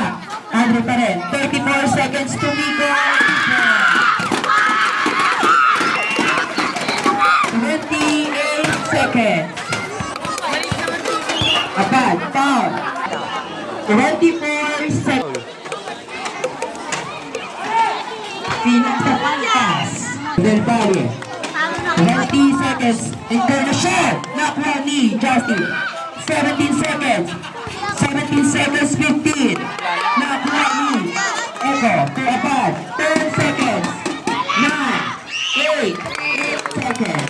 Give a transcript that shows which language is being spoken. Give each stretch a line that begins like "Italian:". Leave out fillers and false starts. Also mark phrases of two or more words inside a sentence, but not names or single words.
English: Andre
Filipino: pa rin.
English: 34 seconds to Miko. 28 seconds. Abad, foul. 24 seconds.
Filipino: Pinasa pass.
English: Del Valle. 20 seconds.
Filipino: Encarnacion. Nakuha ni Justin. 17 seconds. 17 seconds, 15. Nakuha ni Echo. To Abad.
English: 10 seconds. 9, 8 seconds.